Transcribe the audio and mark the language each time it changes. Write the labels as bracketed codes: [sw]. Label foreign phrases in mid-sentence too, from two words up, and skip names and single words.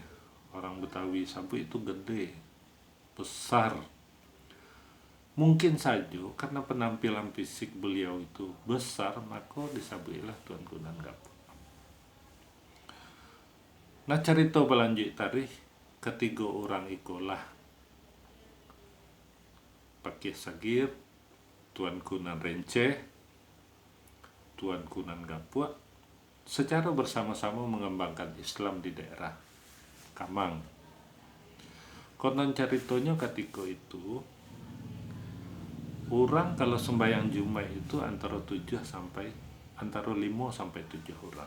[id] Orang Betawi sabut itu gede, besar. Mungkin saja karena penampilan fisik beliau itu besar, maka disebutlah Tuanku Nan Gapua. Nah, cerita berlanjut tadi, ketiga orang ikolah Pakih Sagir, Tuanku Nan Renceh, Tuanku Nan Gapua secara bersama-sama mengembangkan Islam di daerah Kamang. Konon ceritonya ketika itu orang kalau sembahyang Jumat itu antara 5 sampai 7 orang.